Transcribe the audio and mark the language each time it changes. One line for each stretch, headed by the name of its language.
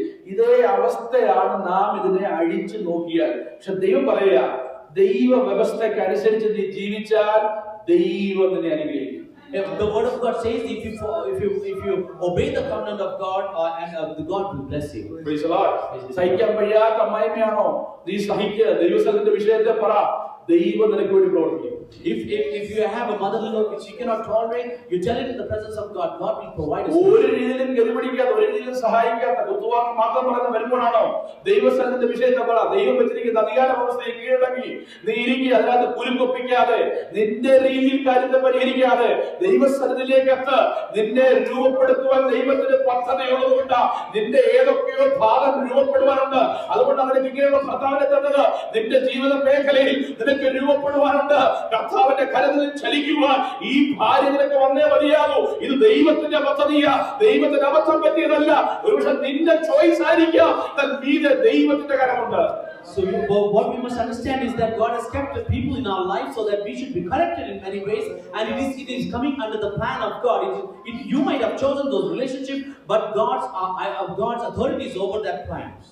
Malayalam: ഇതേ അവസ്ഥയാണ് നാം ഇതിനെ അഴിച്ചു നോക്കിയാൽ. പക്ഷെ ദൈവം പറയാ, ദൈവ വ്യവസ്ഥയ്ക്ക് അനുസരിച്ച് നീ ജീവിച്ചാൽ ദൈവം നിന്നെ അനുഗ്രഹിക്കും.
English: The word of God says if you obey the covenant of God and God will bless you. Praise the Lord.
Malayalam: സഹിക്കാൻ കഴിയാത്ത അമ്മായിമ്മയാണോ നീ സഹിക്കുക, ദൈവസ്ഥലത്തിന്റെ വിഷയത്തെ പറ, ദൈവം നിനക്ക് വേണ്ടി പ്രവർത്തിക്കും.
English: If you have a mother-in-law which you cannot tolerate, you tell it in the presence of God. God will provide us.
Malayalam: ഒരു രീതിയിലും ഗതിപിടിക്കാത്ത, ഒരു രീതിയിലും സഹായിക്കാത്ത, കുത്തുവാക്ക് മാത്രം പറയുന്ന വരുമ്പോഴാണോ ദൈവസ്ഥലത്തിന്റെ വിഷയത്തെ പറ. ദൈവം വെച്ചിരിക്കുന്ന അധികാര വ്യവസ്ഥയെ കീഴടങ്ങി നീ ഇരിക്കുക, അതിനകത്ത് കുലുക്കൊപ്പിക്കാതെ, നിന്റെ രീതിയിൽ കാര്യത്തെ പരിഹരിക്കാതെ ദൈവസ്ഥലത്തിലേക്ക് എത്ത്. നിന്നെ രൂപപ്പെടുത്തുവാൻ ദൈവത്തിന് പദ്ധതിയുള്ളതുകൊണ്ട് നിന്റെ ഏതൊക്കെയോ ഭാഗം രൂപപ്പെടുവാനുണ്ട്. അതുകൊണ്ട് അവന് ഇങ്ങനെയുള്ള ഭർത്താവിനെ തന്നത് നിന്റെ ജീവിത മേഖലയിൽ നിനക്ക് രൂപപ്പെടുവാനുണ്ട്. കർത്താവിന്റെ കരത്തിൽ ചലിക്കുവാൻ ഈ ഭാര്യ നിനക്ക് വന്നേ മതിയാകൂ. ഇത് ദൈവത്തിന്റെ പദ്ധതിയാ, ദൈവത്തിന് അബദ്ധം പറ്റിയതല്ല. ഒരുപക്ഷെ നിന്റെ ചോയ്സ് ആയിരിക്കാം, ദൈവത്തിന്റെ കരമുണ്ട്.
English: So what we must understand is that God has kept the people in our life so that we should be corrected in many ways, and it is coming under the plan of God. You might have chosen those relationships, but God's authority is over that plan.